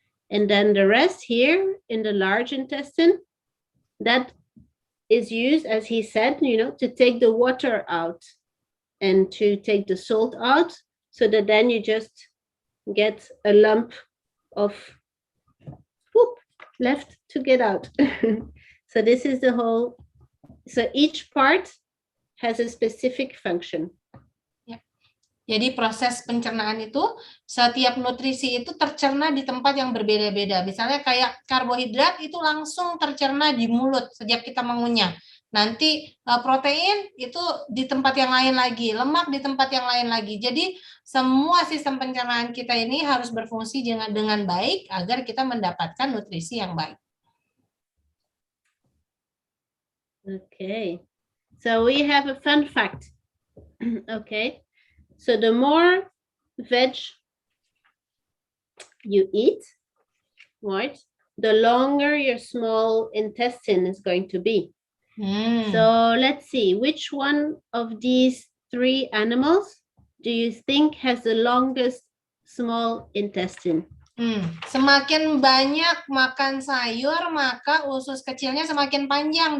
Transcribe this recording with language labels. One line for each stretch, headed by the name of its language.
English: And then the rest here in the large intestine, that is used, as he said, you know, to take the water out and to take the salt out, so that then you just get a lump of poop left to get out. So this is the whole, so each part has a specific function.
Indonesian: Jadi proses pencernaan itu, setiap nutrisi itu tercerna di tempat yang berbeda-beda. Misalnya kayak karbohidrat itu langsung tercerna di mulut sejak kita mengunyah. Nanti protein itu di tempat yang lain lagi, lemak di tempat yang lain lagi. Jadi semua sistem pencernaan kita ini harus berfungsi dengan baik agar kita mendapatkan nutrisi yang baik.
English: Okay, so we have a fun fact. Okay. So the more veg you eat, right, the longer your small intestine is going to be. So let's see, which one of these three animals do you think has the longest small intestine?
Indonesian: Semakin banyak makan sayur, maka usus kecilnya semakin panjang.